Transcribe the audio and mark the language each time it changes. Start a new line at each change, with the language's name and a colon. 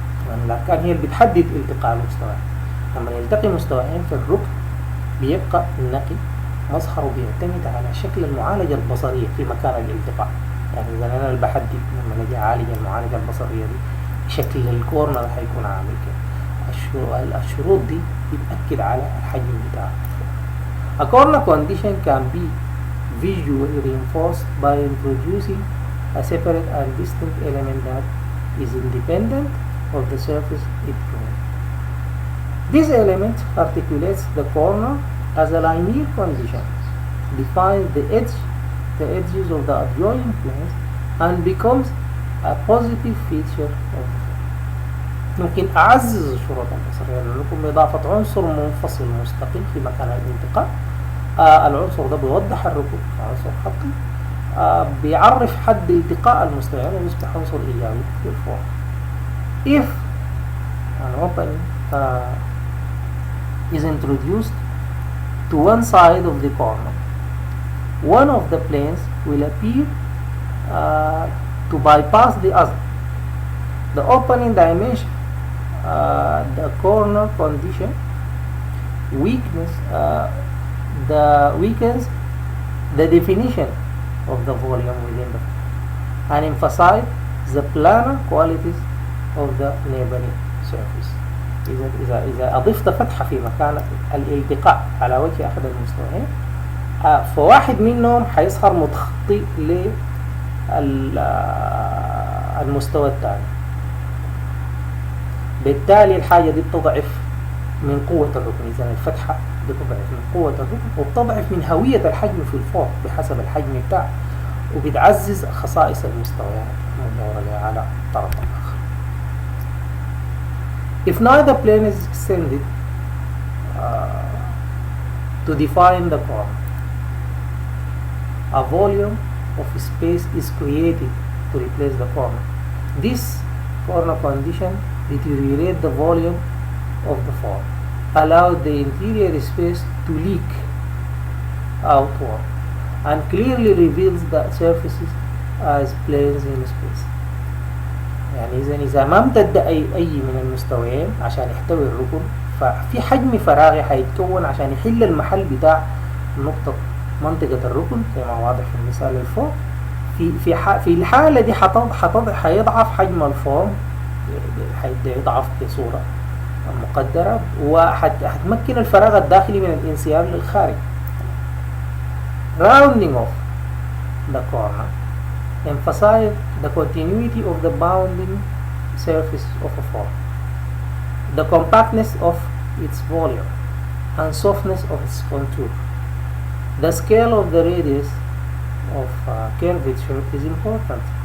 Arabic: يعني الأركان هي اللي بتحدد التقاء المستويين. لما يلتقي مستويين في الركن بيبقى النقي مظهره بيعتمد على شكل المعالجة البصرية في مكان الالتقاء. يعني إذا أنا اللي بحدد لما نجي أعالج المعالجة البصرية دي شكل الكورنر هيكون عامل كده. الشروط دي بتأكد على الحجم بتاعه.
English: A corner condition can be visually reinforced by introducing a separate and distinct element that is independent of the surface it joins. This element articulates the corner as a linear condition, defines the edges of the adjoining planes, and becomes a positive feature of the form.
Arabic: ممكن أعزز الشروط البصرية لكم بإضافة عنصر منفصل مستقل في مكان الالتقاء. العنصر ده بيوضح الركن عنصر خطي، بيعرف حد التقاء المستويين ويصبح عنصر إيجابي في الفورم.
English: If an opening is introduced to one side of the corner, one of the planes will appear to bypass the other. The opening dimension, the corner condition weakens the definition of the volume within the form and emphasize the planar qualities of the neighboring surface.
Arabic: إذا أضفت فتحة في مكان الالتقاء على وجه أحد المستويين، فواحد منهم حيظهر متخطي للمستوى الثاني. بالتالي الحاجة دي بتضعف من قوة الركن. إذا الفتحة بتضعف من قوة الركن وبتضعف من هوية الحجم في الفور بحسب الحجم بتاعه، وبتعزز خصائص المستويات المدورة على طرف آخر.
English: If neither plane is extended to define the corner, a volume of space is created to replace the corner. This corner condition deteriorate the volume of the form, allow the interior space to leak outward, and clearly reveals the surfaces as planes in space.
Arabic: يعني إذا ما امتد أي من المستويين عشان يحتوي الركن، ففي حجم فراغي حيتكون عشان يحل المحل بتاع نقطة منطقة الركن زي ما واضح في المثال الفوق. في الحالة دي حيضعف حجم الفورم، حيضعف بصورة مقدرة، وحتمكن الفراغ الداخلي من الانسياب للخارج.
English: Rounding off the corner emphasize the continuity of the bounding surface of a form, the compactness of its volume, and softness of its contour. The scale of the radius of curvature is important.